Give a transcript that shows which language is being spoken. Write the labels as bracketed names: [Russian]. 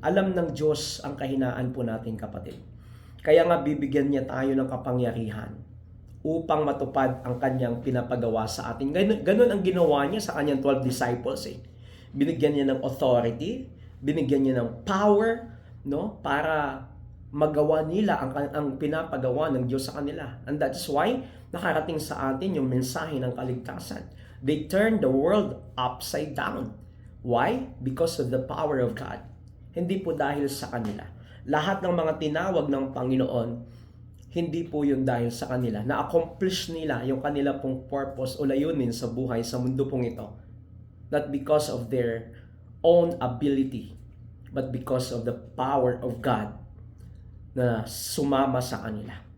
[Filipino] Alam ng Diyos ang kahinaan po natin, kapatid. Kaya nga bibigyan niya tayo ng kapangyarihan upang matupad ang kanyang pinapagawa sa atin. Ganun ang ginawa niya sa kanyang 12 disciples. Binigyan niya ng authority, binigyan niya ng power, no, para magawa nila ang pinapagawa ng Diyos sa kanila. [English] And that's why [Filipino] nakarating sa atin yung mensahe ng kaligtasan. [English] They turned the world upside down. Why? Because of the power of God. [Filipino] Hindi po dahil sa kanila. Lahat ng mga tinawag ng Panginoon, hindi po yun dahil sa kanila. Na-accomplish nila yung kanila pong purpose o layunin sa buhay sa mundo pong ito. [English] Not because of their own ability, but because of the power of God [Filipino] na sumama sa kanila.